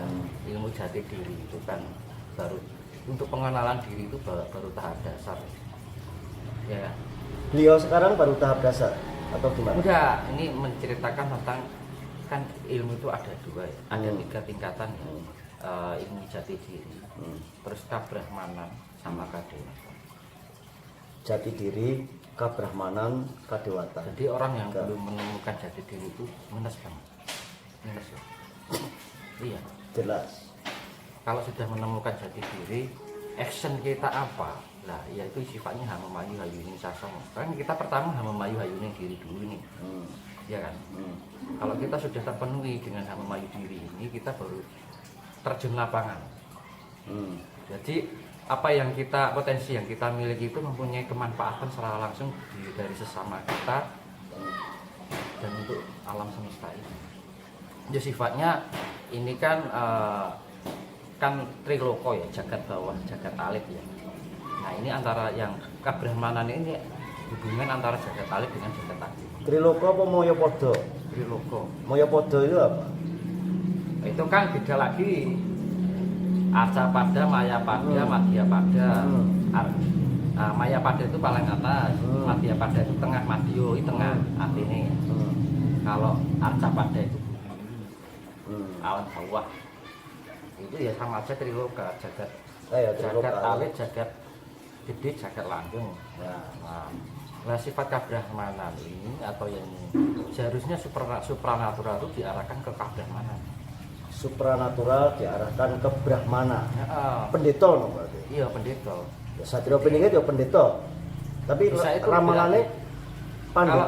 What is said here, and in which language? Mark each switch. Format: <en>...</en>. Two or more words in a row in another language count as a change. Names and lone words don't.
<id>Ilmu jati diri itu kan baru untuk pengenalan diri itu baru tahap dasar. Ya. Beliau sekarang baru tahap dasar atau gimana? Enggak, ini menceritakan tentang kan ilmu itu ada 2 ya. Ada 3 tingkatan ya. Ilmu jati diri, terus kabrahmanan sama kadewatan. Jati diri, kabrahmanan, kadewatan. Jadi orang yang belum menemukan jati diri itu minus banget. Minus ya. Iya. Jelas. Kalau sudah menemukan jati diri, action kita apa? Nah, yaitu sifatnya</id> <jv>hamamayu hayuning sasong.</jv> <id>Kan kita pertama</id> <jv>hamamayu hayuning diri</jv> <id>dulu nih. Ya kan? Kalau kita sudah terpenuhi dengan hamamayu diri ini, kita baru terjun lapangan. Jadi apa yang kita potensi yang kita miliki itu mempunyai kemanfaatan secara langsung dari sesama kita dan untuk alam semesta ini. Jadi sifatnya ini kan kan triloko ya, jagat bawah, jagat alit ya. Nah ini antara yang kabrahmanan ini hubungan antara jagat alit dengan jagat alit. Triloko apa Moyopodo? Triloko. Moyopodo itu apa? Itu kan beda lagi. Arca pada, maya pada, madya pada. Maya pada itu paling atas, madya pada itu tengah, madyo itu tengah, artinya. Kalau arca pada itu awan bawah. Itu ya sama aja triloka, jagat alit, jagat gede, jagat langgeng. Nah, sifat kabrahmanan ini atau yang seharusnya supranatural itu diarahkan ke kabrahmanan. Supranatural diarahkan ke Brahmana. Pendeta no berarti. Iya, pendeta. Ya, Satrio Pining itu ya pendeta. Tapi ramalannya pandita</id>